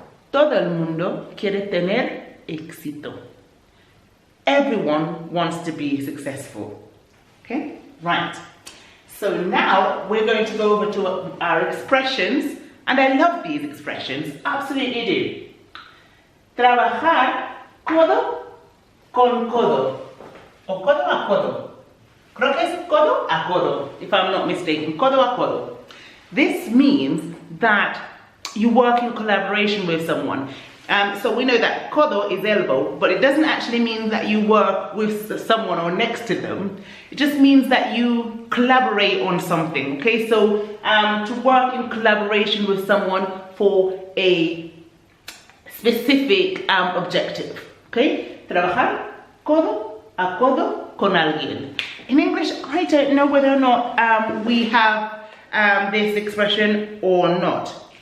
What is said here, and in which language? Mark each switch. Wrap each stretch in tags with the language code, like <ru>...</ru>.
<es>Todo el mundo quiere tener éxito.</es> <en>Everyone wants to be successful. Okay? Right. So now we're going to go over to our expressions. And I love these expressions. Absolutely do.</en> <es>Trabajar codo con codo. O codo a codo. Creo que es codo a codo,</es> <en>if I'm not mistaken.</en> <es>Codo a codo.</es> <en>This means that you work in collaboration with someone. So we know that codo is elbow, but it doesn't actually mean that you work with someone or next to them. It just means that you collaborate on something, okay? So to work in collaboration with someone for a specific objective, okay?</en> <es>Trabajar codo a codo con alguien.</es> <en>In English, I don't know whether or not we have this expression or not.</en>